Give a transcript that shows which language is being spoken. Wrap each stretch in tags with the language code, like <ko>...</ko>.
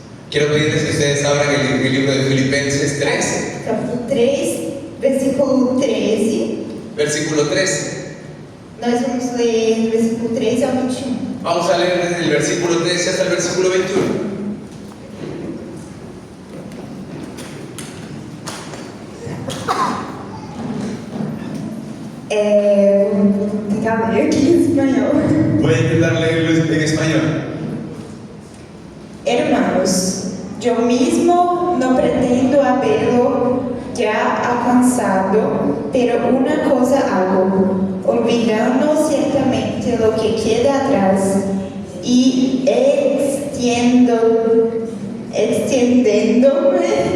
<es>Quiero pedirles que ustedes abran el libro de Filipenses 3,</es> <pt>Capítulo 3, versículo 13.</pt> <es>versículo 13.</es> <pt>Nós vamos ler do versículo 13 ao 21.</pt> <es>Vamos a leer desde el versículo 13 hasta el versículo 21.</es> <pt>Vou tentar ler aqui em espanhol.</pt> <es>Voy a intentar leerlo en español. Hermanos, yo mismo no pretendo haberlo ya alcanzado, pero una cosa hago, olvidando ciertamente lo que queda atrás y extendiéndome</es>